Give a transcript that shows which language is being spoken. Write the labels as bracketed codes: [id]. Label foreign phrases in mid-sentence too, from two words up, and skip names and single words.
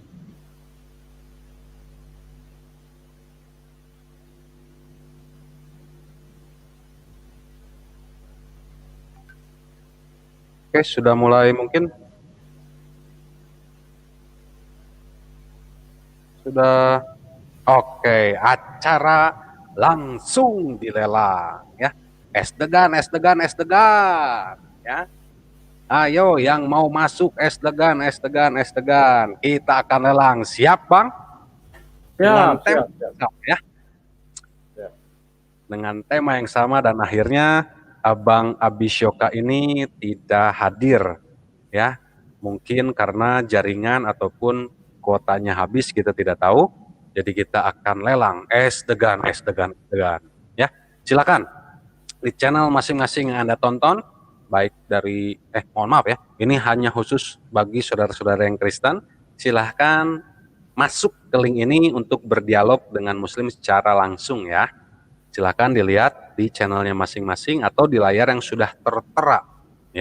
[id] Oke, sudah mulai mungkin. Sudah. Oke, acara langsung dilelang ya. Es degan, es degan, es degan ya. Ayo yang mau masuk es degan, es degan, es degan. Kita akan lelang. Siap, Bang? Dengan tema ya. Dengan tema yang sama dan akhirnya Abang Abisyoka ini tidak hadir ya. Mungkin karena jaringan ataupun kuotanya habis, kita tidak tahu. Jadi kita akan lelang es degan, es degan, es degan ya. Silakan di channel masing-masing yang Anda tonton, baik dari mohon maaf ya, ini hanya khusus bagi saudara-saudara yang Kristen. Silahkan masuk ke link ini untuk berdialog dengan Muslim secara langsung ya. Silahkan dilihat di channelnya masing-masing atau di layar yang sudah tertera ya.